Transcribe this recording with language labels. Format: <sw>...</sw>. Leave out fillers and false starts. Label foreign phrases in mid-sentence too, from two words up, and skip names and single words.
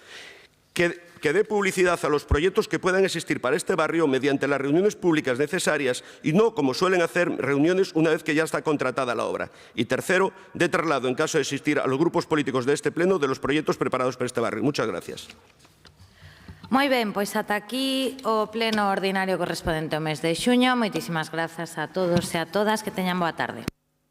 <es>Que dé publicidad a los proyectos que puedan existir para este barrio mediante las reuniones públicas necesarias y no, como suelen hacer, reuniones una vez que ya está contratada la obra. Y tercero, dé traslado, en caso de existir, a los grupos políticos de este pleno de los proyectos preparados para este barrio. Muchas gracias.</es> <gl>Moi ben, pois ata aquí o pleno ordinario correspondente ao mes de xuño. Moitísimas grazas a todos e a todas. Que teñan boa tarde.</gl>